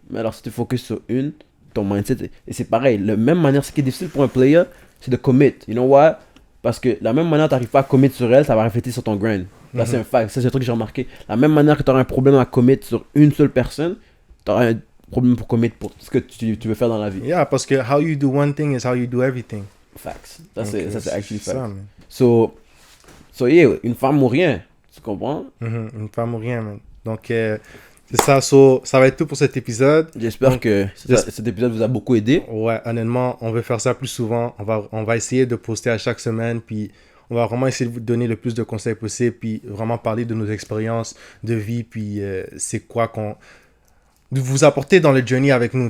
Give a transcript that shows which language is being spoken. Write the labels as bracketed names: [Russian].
[French] Mais alors, si tu focuses sur une, ton mindset... Et c'est pareil. La même manière, ce qui est difficile pour un player, c'est de commit. You know what? Parce que la même manière que tu n'arrives pas à commit sur elle, ça va refléter sur ton grind. Là, c'est un fact. Ça, c'est un truc que j'ai remarqué. La même manière que tu auras un problème à commit sur une seule personne, tu auras un problème pour commit pour ce que tu veux faire dans la vie. [English] Yeah, parce que how you do one thing is how you do everything. [French] Facts. Ça, c'est actually fact. Ça, so yeah, une femme ou rien. Tu comprends? Une femme ou rien, man. Donc, c'est ça. Ça va être tout pour cet épisode. J'espère que cet épisode vous a beaucoup aidé. Ouais, honnêtement, on veut faire ça plus souvent. On va essayer de poster à chaque semaine, puis on va vraiment essayer de vous donner le plus de conseils possible, puis vraiment parler de nos expériences de vie, puis c'est quoi de vous apporter dans le journey avec nous.